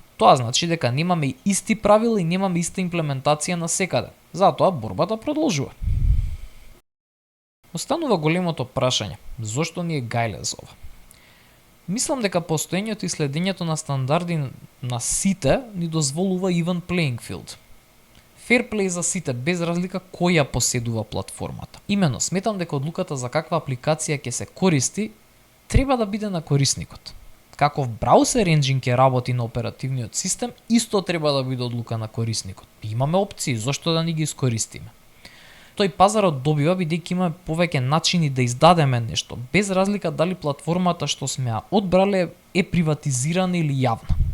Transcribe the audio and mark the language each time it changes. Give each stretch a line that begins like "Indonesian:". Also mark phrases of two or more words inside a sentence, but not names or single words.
Macedonian: Тоа значи дека немаме исти правила и немаме иста имплементација на секаде. Затоа борбата продолжува. Останува големото прашање: зошто ни е гајле за ова? Мислам дека постоењето и следењето на стандарди на сите ни дозволува
English: even playing field. Fair play
Macedonian: за сите, без разлика која поседува платформата. Имено, сметам дека одлуката за каква апликација ќе се користи треба да биде на корисникот. Каков браузер engine ќе работи на оперативниот систем, исто треба да биде одлука на корисникот. Имаме опции, зошто да не ги искористиме? Тој пазарот добива бидејќи има повеќе начини да издадеме нешто, без разлика дали платформата што сме ја одбрале е приватизирана или јавна.